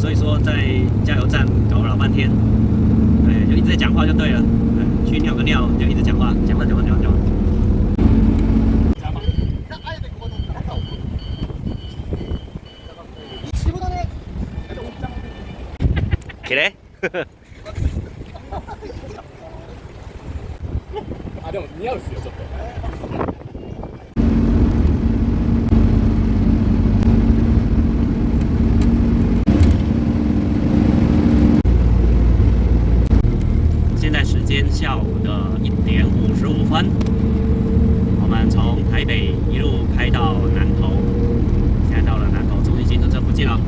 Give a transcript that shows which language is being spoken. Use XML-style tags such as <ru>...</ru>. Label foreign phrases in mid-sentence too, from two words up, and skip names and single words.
<zh>所以说在加油站搞了老半天，对，就一直在讲话就对了，对，去尿个尿就一直讲话。起来。</zh> <ja>でも似合うっすよちょっと。</ja> <zh>现在时间下午的1点55分，我们从台北一路开到南投，现在到了南投中心新城这附近了。</zh>